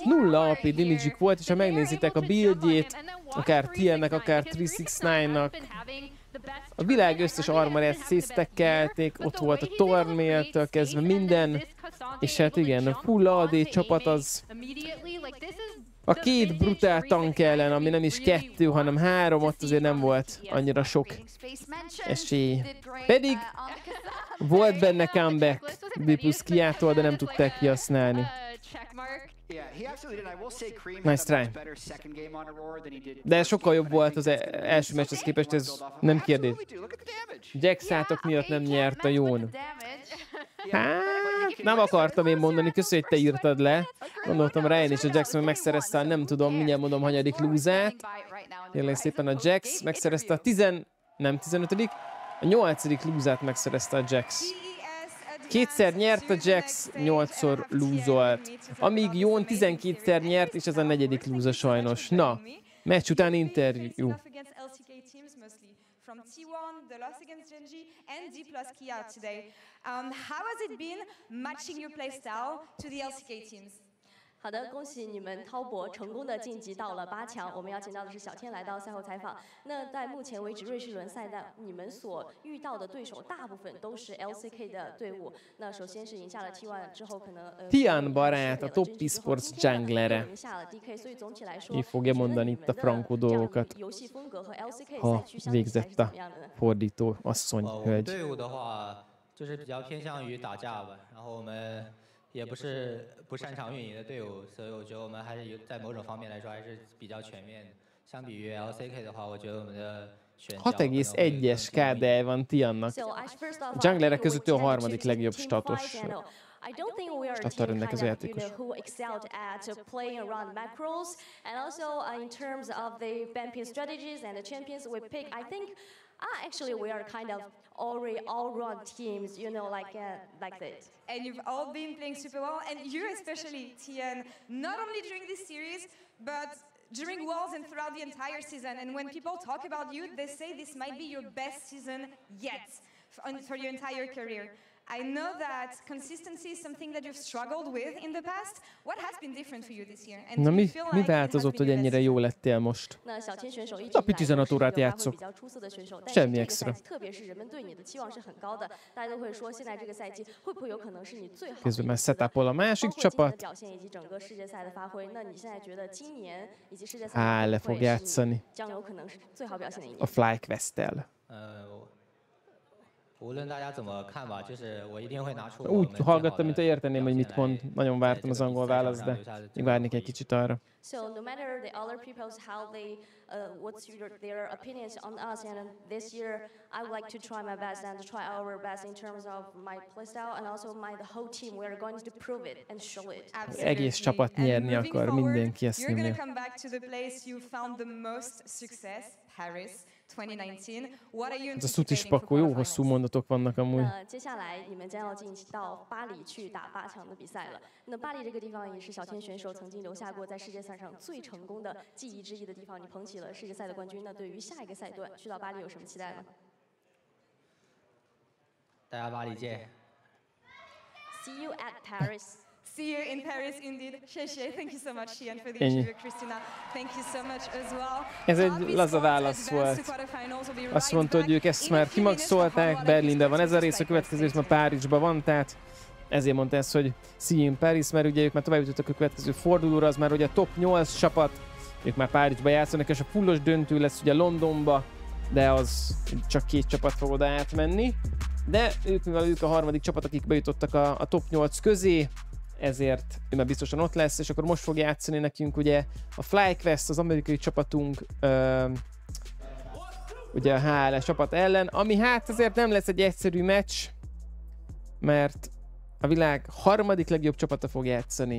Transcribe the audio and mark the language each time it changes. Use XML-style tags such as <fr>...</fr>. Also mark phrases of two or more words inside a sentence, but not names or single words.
<hu>0</hu> <en>AP damage</en> <hu>volt, és ha megnézitek a buildjét, akár TN-nek, akár 369-nak, a világ összes armorját szétsztekkelték, ott volt a Tormail-től kezdve minden, és hát igen, a</hu> <en>full AD</en> <hu>csapat az a 2 brutál tank ellen, ami nem is 2, hanem 3, ott azért nem volt annyira sok esély. Pedig volt benne comeback D plusz Kiától, de nem tudták kihasználni.</hu> <en>Nice try.</en> <hu>De sokkal jobb volt az első meccshez képest, ez nem kérdés. Jax-átok miatt nem nyert a Jón. Hát, nem akartam én mondani, köszönjük, hogy te írtad le. Gondoltam rá én is, a Jax megszerezte, nem tudom, mindjárt mondom, hanyadik lúzát. Tényleg szépen a Jax megszerezte a 15. A 8. lúzát megszerezte a Jax. 2-szer nyert a Jax, 8-szor lúzolt. Amíg Jón 12-szer nyert, és ez a 4. lúza sajnos. Na, meccs után interjú.</hu> <en>How has it been matching your playstyle to the LCK teams?</en> <zh>好的，恭喜你们滔博成功的晋级到了8强。我们邀请到的是小天来到赛后采访。那在目前为止瑞士轮赛的你们所遇到的对手大部分都是 LCK 的队伍。那首先是赢下了 T1 之后，可能</zh> <hu>Tian barát, a Top Esports junglere.</hu> <zh>赢下了 DK， 所以总体来说，</zh> <hu>Így fogja mondani itt a frankó dolgokat.</hu> <zh>游戏风格和 LCK 哈赛区相比起来是</zh> <hu>végzett</hu> <zh>怎</zh> <hu>a</hu> <zh>么样的呢？</zh> <hu>fordító asszony,</hu> <zh>我们</zh> <hu>hölgy.</hu> <zh>队伍的话，就是比较偏向于打架吧，然后我们也不是不擅长运营的队伍，所以我觉得我们还是有在某种方面来说还是比较全面的。相比于 LCK 的话，我觉得我们的选角可能会</zh> <hu>6,1-es KD van Tiannak.</hu> <en>So, first off,</en> <hu>A junglerek</hu> <en>I think</en> <hu>között ő a</hu> <en>we tend to</en> <hu>harmadik</hu> <en>choose</en> <hu>legjobb</hu> <en>team status fight, and I don't think we are a</en> <hu>stattal</hu> <en>team</en> <hu>rendelkező</hu> <en>kind of,</en> <hu>játékos.</hu> <en>who excelled at playing around macros, and also in terms of the ban strategies and the champions we pick. I think actually we are kind of all-round teams, like that. And you've all been playing super well, and you especially, Tian, not only during this series, but during Worlds and throughout the entire season. And when people talk about you, they say this might be your best season yet for your entire career. I know that consistency is something that you've struggled with in the past. What has been different for you this year? And</en> <hu>Na</hu> <en>do you</en> <hu>mi,</hu> <en>feel</en> <hu>mi</hu> <en>like it has</en> <hu>változott,</hu> <en>been</en> <hu>hogy</hu> <en>your best</en> <hu>ennyire jó</hu> <en>season?</en> <hu>lettél most?</hu> <zh>那小天选手一直</zh> <hu>Napi</hu> <zh>以来都</zh> <hu>15</hu> <zh>是一个</zh> <hu>órát</hu> <zh>发挥</zh> <hu>játszok.</hu> <zh>比较出色的选手，但是</zh> <hu>Semmi</hu> <zh>这个</zh> <hu>extra.</hu> <zh>赛季，特别是人们对你的期望是很高的，大家都会说现在这个赛季会不会有可能是你最好的一</zh> <hu>Közben már</hu> <zh>次的</zh> <hu>setupol a</hu> <zh>包</zh> <hu>másik</hu> <zh>括今年的</zh> <hu>csapat.</hu> <zh>表现以及整个世界赛的发挥，那你现在觉得今年以及世界赛</zh> <hu>le</hu> <zh>会</zh> <hu>fog</hu> <zh>是你</zh> <hu>játszani</hu> <zh>将有可能是最好表现的一</zh> <hu>a</hu> <zh>年？</zh> <hu>FlyQuest-tel.</hu> <zh>无论大家怎么看吧，就是我一定会拿出我</zh> <hu>Úgy</hu> <zh>们最好</zh> <hu>hallgattam,</hu> <zh>的</zh> <hu>mintha érteném, hogy</hu> <zh>表</zh> <hu>mit</hu> <zh>现</zh> <hu>mond.</hu> <zh>来</zh> <hu>Nagyon</hu> <zh>在</zh> <hu>vártam</hu> <zh>这</zh> <hu>az</hu> <zh>个</zh> <hu>angol</hu> <zh>比赛场</zh> <hu>választ,</hu> <zh>上</zh> <hu>de</hu> <zh>留下</zh> <hu>még várnék egy</hu> <zh>最</zh> <hu>kicsit arra.</hu> <en>So no matter the other people's how they, what's their opinions on us, and this year I would like to try my best and try our best in terms of my playstyle and also the whole team. We are going to prove it and show it.</en> <hu>Egész csapat</hu> <en>And</en> <hu>nyerni</hu> <en>moving</en> <hu>akar,</hu> <en>forward,</en> <hu>mindenki ezt</hu> <en>You're going</en> <hu>nyomja.</hu> <en>to come back to the place you found the most success, Paris 2019. What are you</en> <hu>Ez a szutis</hu> <en>anticipating for</en> <hu>pakó, jó hosszú</hu> <en>quarterfinals?</en> <hu>mondatok vannak amúgy.</hu> <zh>那接下来你们将要进到巴黎去打8强的比赛了。那巴黎这个地方也是小天选手曾经留下过在世界赛上最成功的记忆之一的地方。你捧起了世界赛的冠军，那对于下一个赛段去到巴黎有什么期待吗？大家巴黎见。</zh> <en>See you at Paris. See you in Paris, indeed.</en> <zh>谢谢.</zh> <en>Thank you so much, Tian, for the</en> <hu>Ennyi.</hu> <en>interview. Christina, thank you so much as well.</en> <hu>Ez egy</hu> <en>Top</en> <hu>laza</hu> <en>Esports</en> <hu>válasz</hu> <en>advanced</en> <hu>volt.</hu> <en>to quarterfinals. We'll be</en> <hu>Azt</hu> <en>right</en> <hu>mondta, hogy</hu> <en>back</en> <hu>ők ezt</hu> <en>in a</en> <hu>már</hu> <en>few minutes for</en> <hu>kimaxolták,</hu> <en>Harvard</en> <hu>Berlinben van ez a</hu> <en>Esports</en> <hu>rész, a következő rész</hu> <en>Stay</en> <hu>már Párizsban van, tehát ezért mondta ezt, hogy</hu> <en>see you in Paris,</en> <hu>mert ugye ők már tovább jutottak a következő fordulóra, az már ugye a top 8 csapat, ők már Párizsba játszanak, és a fullos döntő lesz ugye Londonba, de az csak 2 csapat fog oda átmenni. De ők, mivel ők a harmadik csapat, akik bejutottak a top 8 közé, ezért ő már biztosan ott lesz, és akkor most fog játszani nekünk ugye a FlyQuest, az amerikai csapatunk, ugye a HLE csapat ellen, ami hát azért nem lesz egy egyszerű meccs, mert a világ harmadik legjobb csapata fog játszani.</hu>